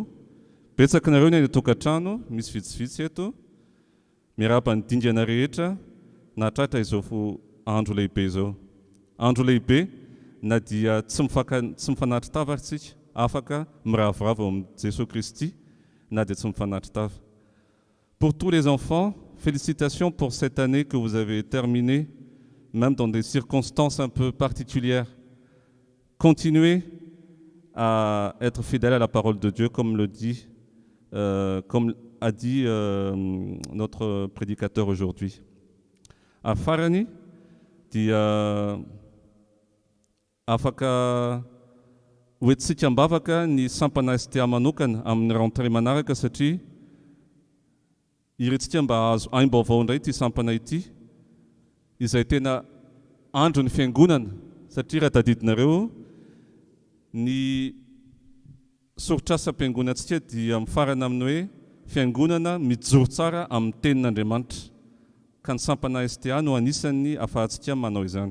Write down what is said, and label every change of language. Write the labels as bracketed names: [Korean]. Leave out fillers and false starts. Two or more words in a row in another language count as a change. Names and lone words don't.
[Malagasy] Betsaka nareo ny any tokantrano, misy vitsivitsy eto. Miaraba ny dingana rehetra nahatratra izao andro lehibe izao. Andro lehibe na dia tsy mifanatry tava aritsika, afaka miravoravo amin'ny Jesosy Kristy na dia tsy mifanatry tava. [French] Pour tous les enfants, félicitations pour cette année que vous avez terminée, même dans des circonstances un peu particulières. Continuez à être fidèle à la parole de Dieu, comme a dit notre prédicateur aujourd'hui. [Malagasy] À Farani, dia afaka hoentsika mbavaka ny sampana STA manokana amin'ny rentrée manaraka satria irentsika mba azo aim-baovao indray ity sampana ity, izay tena andro ny fiangonana satria raha tadidinareo ny soritrasam-piangonantsika dia mifarana amin'ny hoe fiangonana mijoro tsara amin'ny tenin'Andriamanitra, ka ny sampana STA no anisan'ny ahafahantsika manao izany.